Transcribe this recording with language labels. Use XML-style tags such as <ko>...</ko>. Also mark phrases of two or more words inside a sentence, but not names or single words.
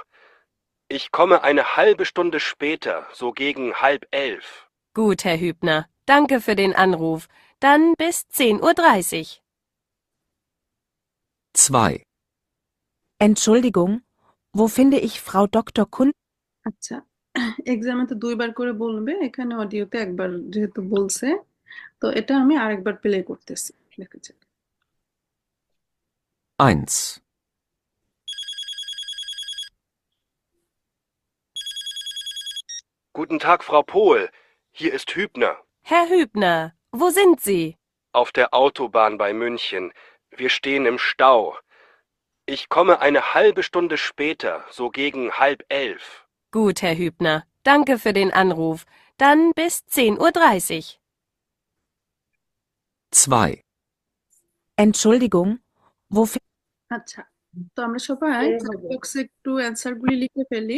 <de>Ich komme eine halbe Stunde später, so gegen 10:30. Gut, Herr Hübner. Danke für den Anruf. Dann bis 10:30 Uhr. 2. Entschuldigung, wo finde ich Frau Dr. Kun?</de> <bn>আচ্ছা, এক্সামে তো দুইবার করে বলবে, এখানে অডিওতে একবার যেহেতু বলছে, তো এটা আমি আরেকবার প্লে করতেছি, দেখেছি।</bn> <de>1. Guten Tag, Frau Pohl. Hier ist Hübner. Herr Hübner, wo sind Sie? Auf der Autobahn bei München. Wir stehen im Stau. Ich komme eine halbe Stunde später, so gegen 10:30. Gut, Herr Hübner. Danke für den Anruf. Dann bis 10:30 Uhr. 2. Entschuldigung, wo finde</de> <bn>আচ্ছা, তো আমরা সবাই</bn> <en>chat box</en> <bn>একটু অ্যান্সার গুলি লিখে ফেলি।</bn>